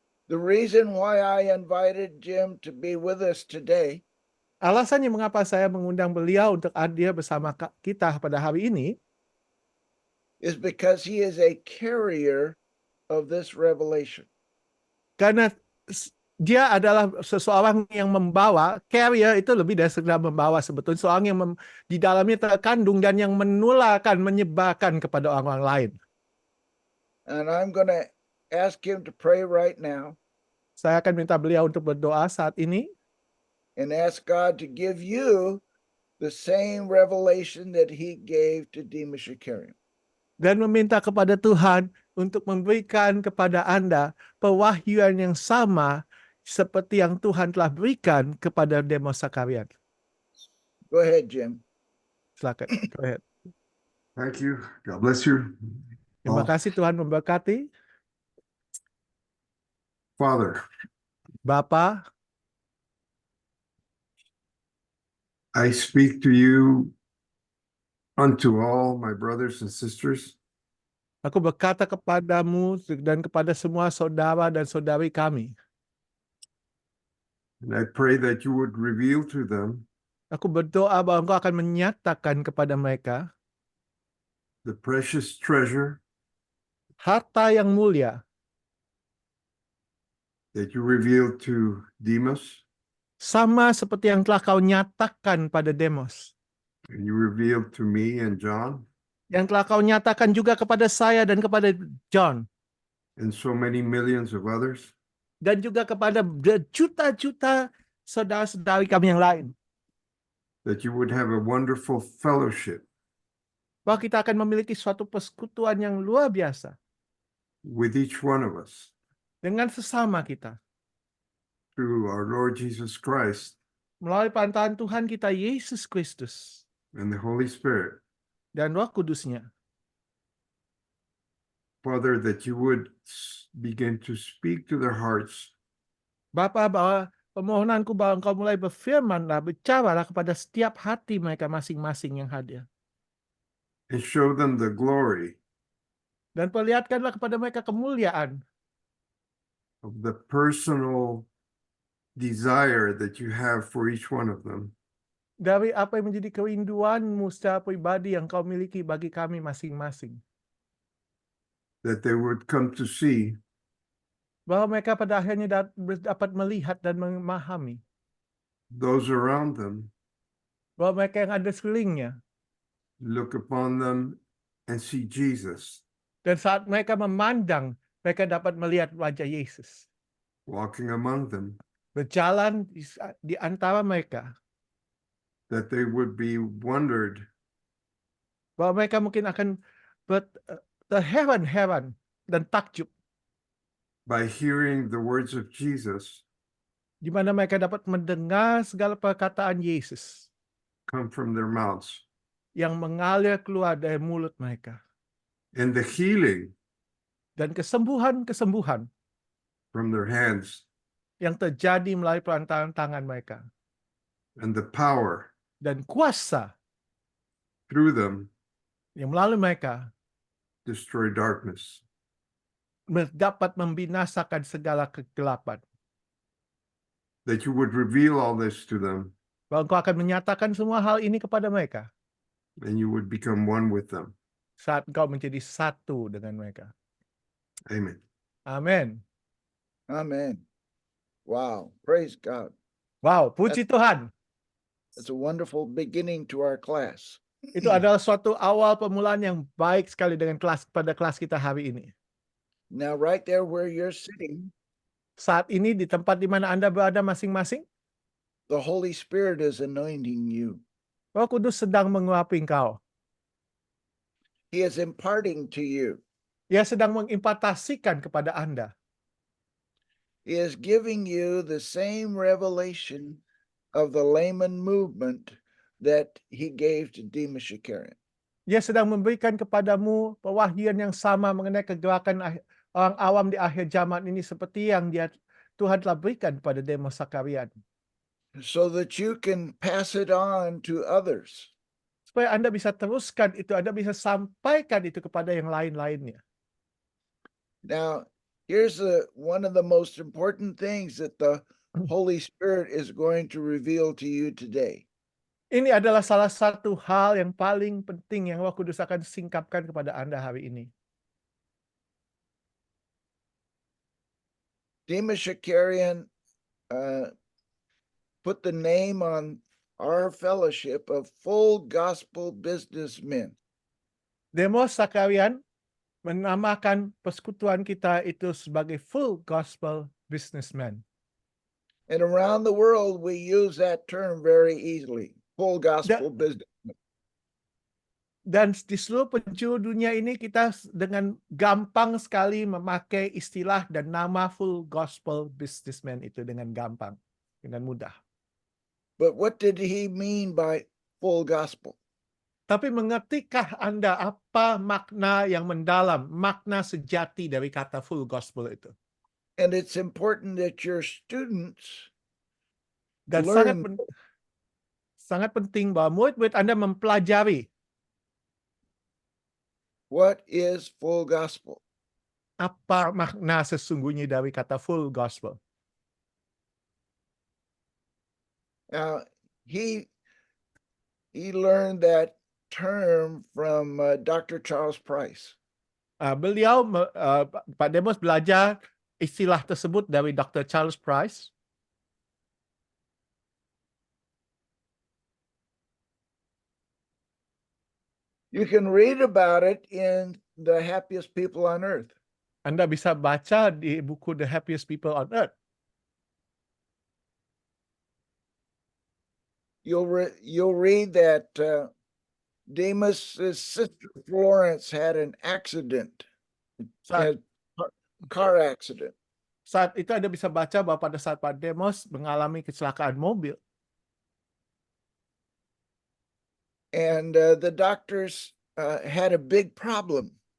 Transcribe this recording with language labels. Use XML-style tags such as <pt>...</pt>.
<en>The reason why I invited Jim to be with us today</en> <id>Alasannya mengapa saya mengundang beliau untuk hadir bersama kita pada hari ini</id> <en>is because he is a carrier of this revelation.</en> <id>karena dia adalah seseorang yang membawa, carrier itu lebih dari sekedar membawa sebetulnya, seorang yang di dalamnya terkandung dan yang menularkan, menyebarkan kepada orang lain.</id> <en>And I'm going to ask him to pray right now.</en> <id>Saya akan minta beliau untuk berdoa saat ini.</id> <en>And ask God to give you the same revelation that he gave to Demas Shakarian.</en> <id>Dan meminta kepada Tuhan untuk memberikan kepada Anda pewahyuan yang sama seperti yang Tuhan telah berikan kepada Demos Sakarian.</id> <en>Go ahead, Jim.</en> <id>Silakan.</id> <en>Go ahead. Thank you. God bless you.</en> <id>Terima kasih, Tuhan memberkati.</id> <en>Father,</en> <id>Bapa,</id> <en>I speak to you unto all my brothers and sisters.</en> <id>aku berkata kepadamu dan kepada semua saudara dan saudari kami.</id> <en>And I pray that you would reveal to them</en> <id>Aku berdoa bahwa Engkau akan menyatakan kepada mereka</id> <en>the precious treasure</en> <id>harta yang mulia</id> <en>that you revealed to Demas</en> <id>sama seperti yang telah kau nyatakan pada Demos.</id> <en>and you revealed to me and John</en> <id>Yang telah kau nyatakan juga kepada saya dan kepada John.</id> <en>and so many millions of others.</en> <id>Dan juga kepada juta-juta saudara-saudari kami yang lain.</id> <en>That you would have a wonderful fellowship</en> <id>bahwa kita akan memiliki suatu persekutuan yang luar biasa</id> <en>with each one of us</en> <id>dengan sesama kita</id> <en>through our Lord Jesus Christ</en> <id>melalui pantaran Tuhan kita Yesus Kristus</id> <en>and the Holy Spirit.</en> <id>dan Roh Kudusnya.</id> <en>Father, that you would begin to speak to their hearts</en> <id>Bapa, bahwa permohonanku bahwa Engkau mulai berfirmanlah, bicaralah kepada setiap hati mereka masing-masing yang hadir.</id> <en>and show them the glory</en> <id>Dan perlihatkanlah kepada mereka kemuliaan</id> <en>of the personal desire that you have for each one of them,</en> <id>dari apa yang menjadi kerinduanmu secara pribadi yang Kau miliki bagi kami masing-masing.</id> <en>that they would come to see</en> <id>Bahwa mereka pada akhirnya dapat melihat dan memahami</id> <en>those around them,</en> <id>bahwa mereka yang ada sekelilingnya.</id> <en>look upon them and see Jesus</en> <id>Dan saat mereka memandang, mereka dapat melihat wajah Yesus</id> <en>walking among them,</en> <id>berjalan di antara mereka.</id> <en>that they would be wondered</en> <id>Bahwa mereka mungkin akan terheran-heran dan takjub</id> <en>by hearing the words of Jesus</en> <id>di mana mereka dapat mendengar segala perkataan Yesus</id> <en>come from their mouths,</en> <id>yang mengalir keluar dari mulut mereka.</id> <en>and the healing</en> <id>Dan kesembuhan-kesembuhan</id> <en>from their hands,</en> <id>yang terjadi melalui perantaraan tangan mereka.</id> <en>and the power</en> <id>Dan kuasa</id> <en>through them</en> <id>yang melalui mereka</id> <en>destroy darkness.</en> <id>dapat membinasakan segala kegelapan.</id> <en>That you would reveal all this to them,</en> <id>Bahwa Engkau akan menyatakan semua hal ini kepada mereka</id> <en>and you would become one with them.</en> <id>saat Engkau menjadi satu dengan mereka.</id> <en>Amen.</en> <id>Amin.</id> <en>Amen. Wow. Praise God.</en> <id>Wow, puji Tuhan.</id> <en>It's a wonderful beginning to our class.</en> <id>Itu adalah suatu awal permulaan yang baik sekali dengan kelas kita hari ini.</id> <en>Now, right there where you're sitting,</en> <id>Saat ini di tempat di mana Anda berada masing-masing,</id> <en>the Holy Spirit is anointing you.</en> <id>Roh Kudus sedang mengurapi engkau.</id> <en>He is imparting to you.</en> <id>Ia sedang mengimpartasikan kepada Anda.</id> <en>He is giving you the same revelation of the layman movement that he gave to Demas Shakarian.</en> <id>Ia sedang memberikan kepadamu pewahyuan yang sama mengenai kegerakan orang awam di akhir zaman ini seperti yang Tuhan telah berikan kepada Demas Shakarian.</id> <en>So that you can pass it on to others.</en> <id>Supaya Anda bisa teruskan itu, Anda bisa sampaikan itu kepada yang lain-lainnya.</id> <en>Now, here's one of the most important things that the Holy Spirit is going to reveal to you today.</en> <id>Ini adalah salah satu hal yang paling penting yang Roh Kudus akan singkapkan kepada Anda hari ini.</id> <en>Demas Shakarian put the name on our fellowship of full gospel businessmen.</en> <id>Demas Shakarian menamakan persekutuan kita itu sebagai full gospel businessman.</id> <en>And around the world, we use that term very easily, full gospel businessmen.</en> <id>Dan di seluruh penjuru dunia ini kita dengan gampang sekali memakai istilah dan nama full gospel businessman itu dengan gampang, dengan mudah.</id> <en>But what did he mean by full gospel?</en> <id>Tapi mengertikah Anda apa makna yang mendalam, makna sejati dari kata full gospel itu?</id> <en>And it's important that your students</en> <id>Dan</id> <en>learn</en> <id>sangat penting bahwa murid-murid Anda mempelajari</id> <en>what is full gospel.</en> <id>apa makna sesungguhnya dari kata full gospel.</id> <en>Now, he learned that term from Dr. Charles Price.</en> <id>Pak Demos belajar istilah tersebut dari Dr. Charles Price.</id> <en>You can read about it in The Happiest People on Earth.</en> <id>Anda bisa baca di buku The Happiest People on Earth.</id> <en>You'll read that Demas's sister Florence had an accident,</en> <id>Saat,</id> <en>a car accident.</en> <id>saat itu Anda bisa baca bahwa pada saat Pak Demos mengalami kecelakaan mobil,</id> <en>And the doctors had a big problem</en>